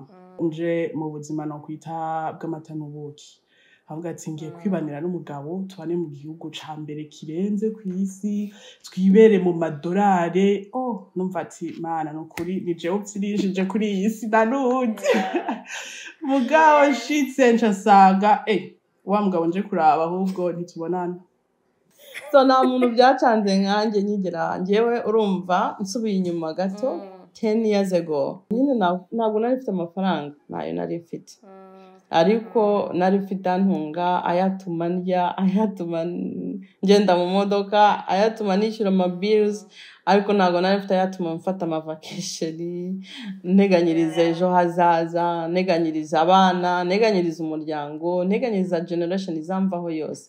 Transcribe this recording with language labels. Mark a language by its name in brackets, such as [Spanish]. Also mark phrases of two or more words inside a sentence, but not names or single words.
[Rundi] nje mu buzima no kwita bw'amata n'ubuki avuga ati ngiye kwibanira n'umugabo tubane mu gihugu ca mbere kirenze kw'isi twibere mu madolare numva ati mana nukuri ni jewe upfirishije kuri iyi si nanundi mugabo nshitse ncasanga wa mugabo nje kuraba ahubwo ntitubonana [Kinyarwanda] so nta muntu byacanze nkanjye nyigera njyewe urumva nsubiye inyuma gato [English] 10 years ago [Kinyarwanda] nyine ntabwo nari mfite amafaranga nayo nari mfite ariko nari mfite antunga ayatuma ndya ayatuma ngenda mu modoka ayatuma nishyura ama bills ariko ntabwo nari mfite ayatuma mfata ama vacation neganyiriza ejo hazaza neganyiriza abana neganyiriza umuryango neganyiriza generation izamvaho yose